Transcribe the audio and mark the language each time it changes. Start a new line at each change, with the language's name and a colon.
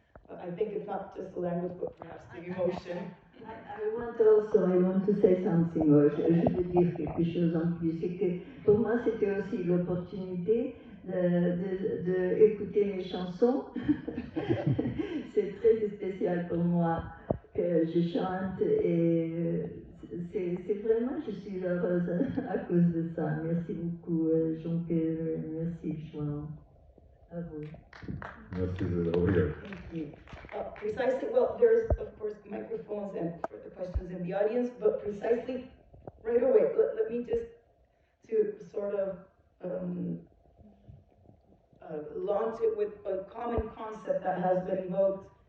English: I think it's not just the language, but perhaps the emotion. I want to say something,
French: je veux dire quelque chose en plus, c'est que pour moi c'était aussi l'opportunité de écouter mes chansons. C'est très spécial pour moi que je chante et c'est vraiment, je suis heureuse à cause de ça. Merci beaucoup Jean-Pierre, merci João, à vous. Merci, obrigado.
English: Thank you. Precisely, well, there's of course microphones and further questions in the audience, but precisely right away, let me just to sort of launch it with a common concept that has been evoked.